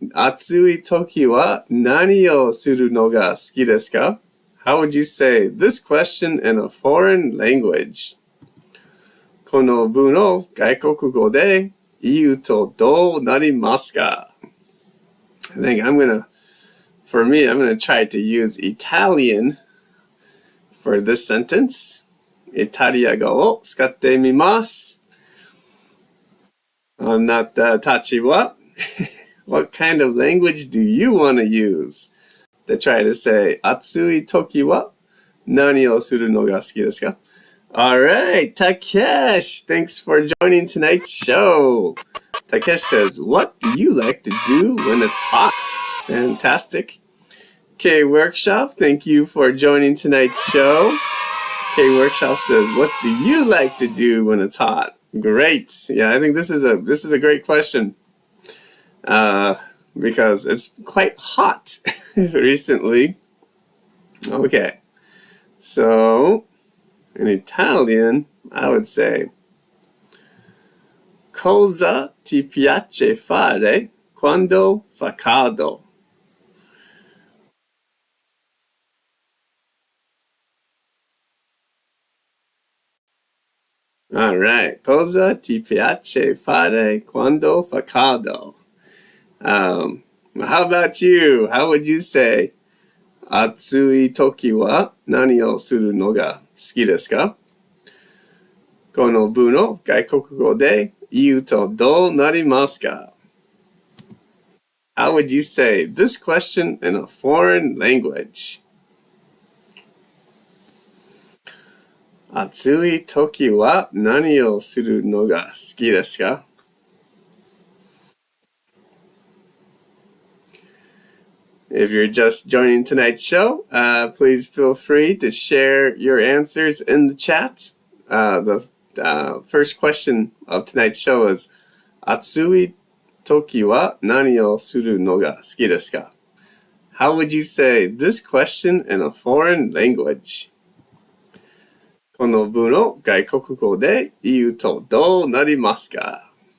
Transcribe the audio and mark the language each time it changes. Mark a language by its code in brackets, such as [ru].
[ja] 暑い時は何をするのが好きですか？ [en] How would you say this question in a foreign language? [ja] この文の外国語で言うとどうなりますか？ [en] I think I'm gonna try to use Italian for this sentence. [ja] イタリア語を使ってみます。あなたたちは [en] What kind of language do you want to use to try to say [ja] 暑い時は何をするのが好きですか？ [en] All right, Takesh, thanks for joining tonight's show. Takesh says, what do you like to do when it's hot? Fantastic. K Workshop, thank you for joining tonight's show. K Workshop says, what do you like to do when it's hot? Great. Yeah, I think this is a great question. Because it's quite hot recently. Okay. So in Italian, I would say [it] Cosa ti piace fare quando fa caldo? [en] All right. [it] Cosa ti piace fare quando fa caldo? [en] How about you? How would you say, [ja] 暑い時は何をするのが好きですか？この文を外国語で言うとどうなりますか？ [en] How would you say this question in a foreign language? [ja] 暑い時は何をするのが好きですか？ [en] If you're just joining tonight's show, please feel free to share your answers in the chat. The first question of tonight's show is [ja] 暑い時は何をするのが好きですか? [en] How would you say this question in a foreign language? [ja] この文を外国語で言うとどうなりますか?